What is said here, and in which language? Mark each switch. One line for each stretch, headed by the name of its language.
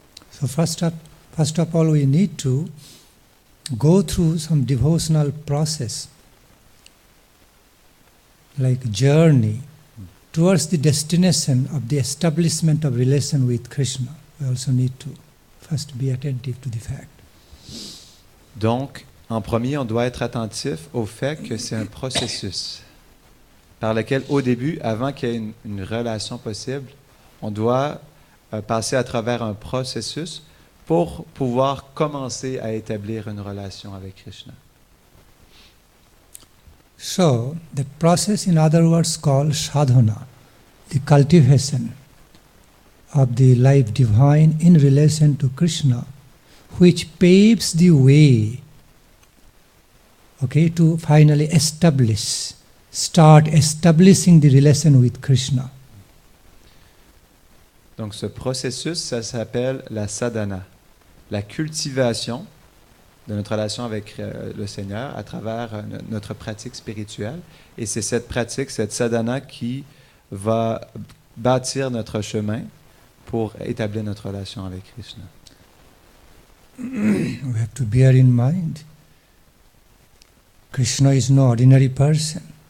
English: So first of all, we need to go through some devotional process, like journey towards the destination of the establishment of relation with Krishna. We also need to first be attentive to the fact.
French: Donc, en premier, on doit être attentif au fait que c'est un processus par lequel, au début, avant qu'il y ait une relation possible, on doit passer à travers un processus pour pouvoir commencer à établir une relation avec Krishna.
English: So, that process, in other words, called sadhana, the cultivation of the life divine in relation to Krishna, which paves the way, to finally start establishing the relation with Krishna.
French: Donc ce processus, ça s'appelle la sadhana, la cultivation de notre relation avec le Seigneur à travers notre pratique spirituelle. Et c'est cette pratique, cette sadhana qui va bâtir notre chemin pour établir notre relation avec Krishna.
English: We have to bear in mind, Krishna is no ordinary person.